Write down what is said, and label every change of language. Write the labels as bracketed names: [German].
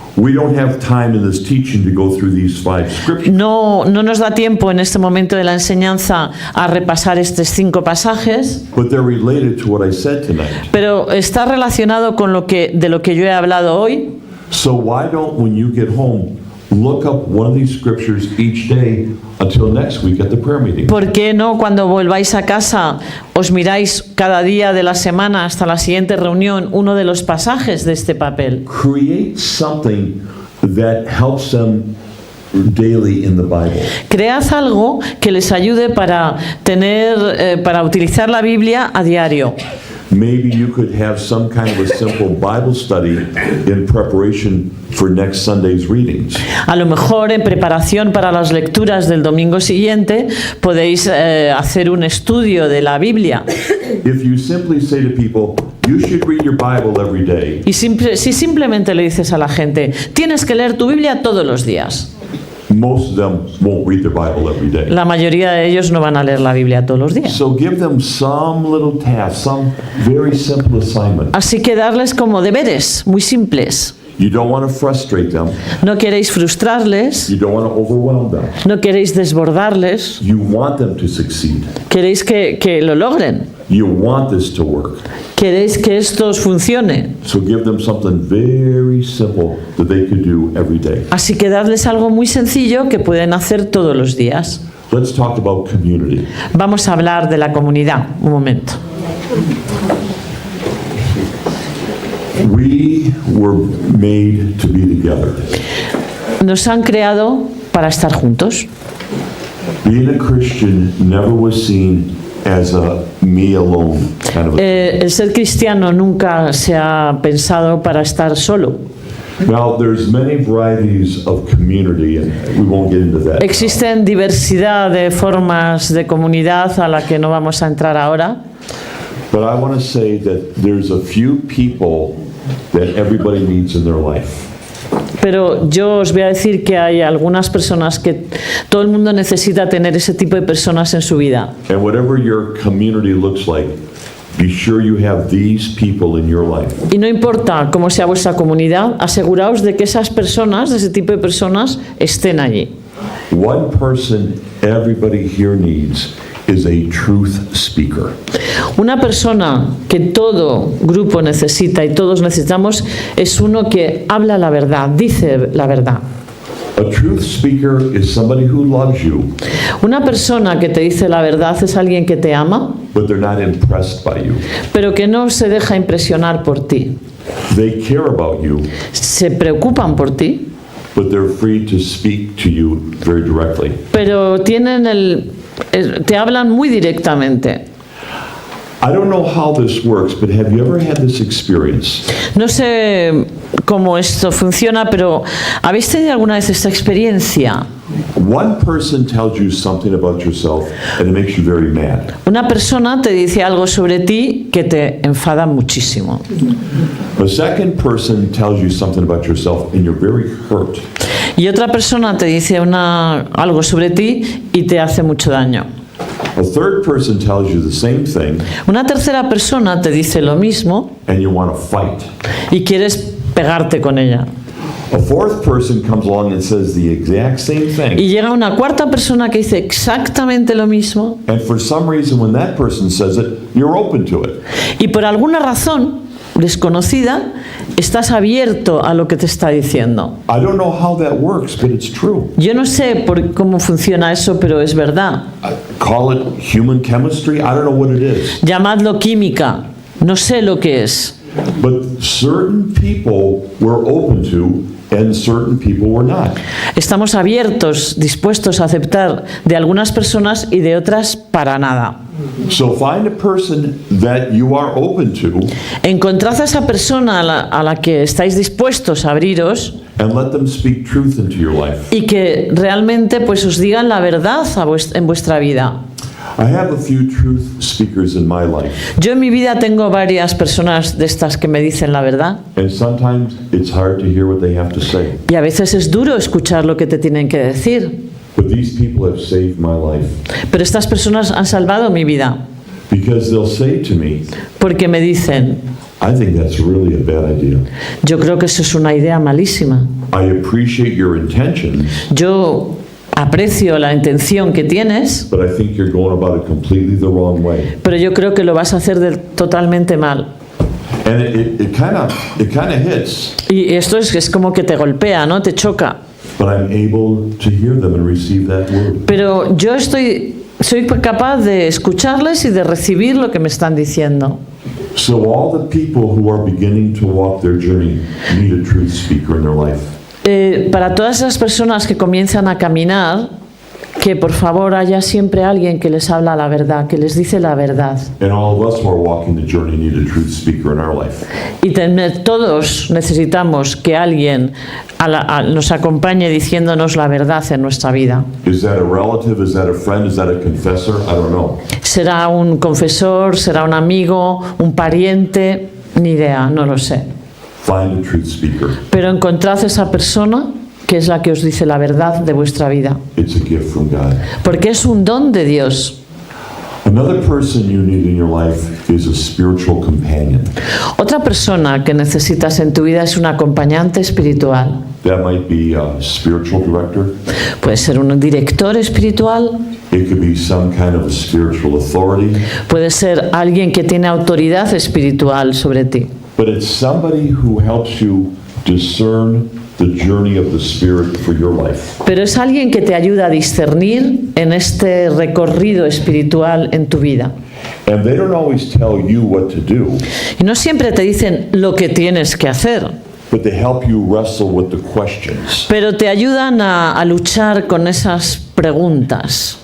[English] we don't have time in this teaching to go through these 5 scriptures. [Spanish] no nos da tiempo en este momento de la enseñanza a repasar estos 5 pasajes, [English] But they're related to what I said tonight. [Spanish] pero está relacionado con de lo que yo he hablado hoy. [English] So why don't, when you get home, look up one of these scriptures each day until next week at the prayer meeting? [Spanish] ¿Por qué no cuando volváis a casa os miráis cada día de la semana hasta la siguiente reunión uno de los pasajes de este papel? [English] Create something that helps them daily in the Bible. [Spanish] Cread algo que les ayude para utilizar la Biblia a diario. [English] Maybe you could have some kind of a simple Bible study in preparation for next Sunday's readings. [Spanish] A lo mejor en preparación para las lecturas del domingo siguiente podéis hacer un estudio de la Biblia. [English] If you simply say to people, you should read your Bible every day, [Spanish] Y si simplemente le dices a la gente, tienes que leer tu Biblia todos los días, [English] most of them won't read their Bible every day. [Spanish] la mayoría de ellos no van a leer la Biblia todos los días. [English] So give them some little task, some very simple assignment. [Spanish] Así que darles como deberes muy simples. [English] You don't want to frustrate them. [Spanish] No queréis frustrarles, [English] You don't want to overwhelm them. [Spanish] no queréis desbordarles, [English] You want them to succeed. [Spanish] queréis que lo logren, [English] You want this to work. [Spanish] queréis que esto os funcione. [English] So give them something very simple that they could do every day. [Spanish] Así que dadles algo muy sencillo que pueden hacer todos los días. [English] Let's talk about community. [Spanish] Vamos a hablar de la comunidad, un momento. [English] We were made to be together. [Spanish] Nos han creado para estar juntos. [English] Being a Christian never was seen as a me alone kind of a [Spanish] El ser cristiano nunca se ha pensado para estar solo. [English] Now, there's many varieties of community, and we won't get into that. [Spanish] Existen diversidad de formas de comunidad a la que no vamos a entrar ahora, [English] But I want to say that there's a few people that everybody needs in their life. [Spanish] pero yo os voy a decir que hay algunas personas que todo el mundo necesita tener ese tipo de personas en su vida. [English] And whatever your community looks like, be sure you have these people in your life. [Spanish] Y no importa cómo sea vuestra comunidad, aseguraos de que esas personas, de ese tipo de personas, estén allí. [English] One person everybody here needs is a truth speaker. [Spanish] Una persona que todo grupo necesita y todos necesitamos es uno que habla la verdad, dice la verdad. [English] A truth speaker is somebody who loves you, [Spanish] Una persona que te dice la verdad es alguien que te ama, [English] but they're not impressed by you. [Spanish] pero que no se deja impresionar por ti. [English] They care about you, [Spanish] Se preocupan por ti, [English] but they're free to speak to you very directly. [Spanish] pero te hablan muy directamente. [English] I don't know how this works, but have you ever had this experience? [Spanish] No sé cómo esto funciona, pero ¿habéis tenido alguna vez esta experiencia? [English] One person tells you something about yourself and it makes you very mad. [Spanish] Una persona te dice algo sobre ti que te enfada muchísimo. [English] A second person tells you something about yourself and you're very hurt. [Spanish] Y otra persona te dice algo sobre ti y te hace mucho daño. [English] A third person tells you the same thing [Spanish] Una tercera persona te dice lo mismo [English] and you want to fight. [Spanish] y quieres pegarte con ella. [English] A fourth person comes along and says the exact same thing. [Spanish] Y llega una cuarta persona que dice exactamente lo mismo [English] And for some reason, when that person says it, you're open to it. [Spanish] y por alguna razón desconocida estás abierto a lo que te está diciendo. [English] I don't know how that works, but it's true. [Spanish] Yo no sé cómo funciona eso, pero es verdad. [English] I call it human chemistry. I don't know what it is. [Spanish] Llamadlo química, no sé lo que es. [English] But certain people we're open to and certain people we're not. [Spanish] Estamos abiertos, dispuestos a aceptar de algunas personas y de otras para nada. [English] So find a person that you are open to [Spanish] Encontrad a esa persona a la que estáis dispuestos a abriros [English] and let them speak truth into your life. [Spanish] y que realmente pues os digan la verdad en vuestra vida. [English] I have a few truth speakers in my life, [Spanish] Yo en mi vida tengo varias personas de estas que me dicen la verdad [English] and sometimes it's hard to hear what they have to say. [Spanish] y a veces es duro escuchar lo que te tienen que decir, [English] But these people have saved my life [Spanish] pero estas personas han salvado mi vida [English] because they'll say to me, [Spanish] porque me dicen, [English] I think that's really a bad idea. [Spanish] yo creo que eso es una idea malísima. [English] I appreciate your intentions, [Spanish] Yo aprecio la intención que tienes, [English] but I think you're going about it completely the wrong way. [Spanish] pero yo creo que lo vas a hacer totalmente mal. [English] And it kind of hits, [Spanish] Y esto es como que te golpea, ¿no? Te choca. [English] but I'm able to hear them and receive that word. [Spanish] Pero yo soy capaz de escucharles y de recibir lo que me están diciendo. [English] So all the people who are beginning to walk their journey need a truth speaker in their life. [Spanish] Para todas esas personas que comienzan a caminar, que por favor haya siempre alguien que les habla la verdad, que les dice la verdad. [English] And all of us who are walking the journey need a truth speaker in our life. [Spanish] Y todos necesitamos que alguien nos acompañe diciéndonos la verdad en nuestra vida. [English] Is that a relative? Is that a friend? Is that a confessor? I don't know. [Spanish] Será un confesor, será un amigo, un pariente, ni idea, no lo sé. [English] Find a truth speaker. [Spanish] Pero encontrad esa persona que es la que os dice la verdad de vuestra vida. [English] It's a gift from God. [Spanish] Porque es un don de Dios. [English] Another person you need in your life is a spiritual companion. [Spanish] Otra persona que necesitas en tu vida es un acompañante espiritual. [English] That might be a spiritual director. [Spanish] Puede ser un director espiritual, [English] It could be some kind of a spiritual authority. [Spanish] puede ser alguien que tiene autoridad espiritual sobre ti. [English] But it's somebody who helps you discern the journey of the Spirit for your life. [Spanish] Pero es alguien que te ayuda a discernir en este recorrido espiritual en tu vida. [English] And they don't always tell you what to do, [Spanish] Y no siempre te dicen lo que tienes que hacer, [English] but they help you wrestle with the questions. [Spanish] pero te ayudan a luchar con esas preguntas.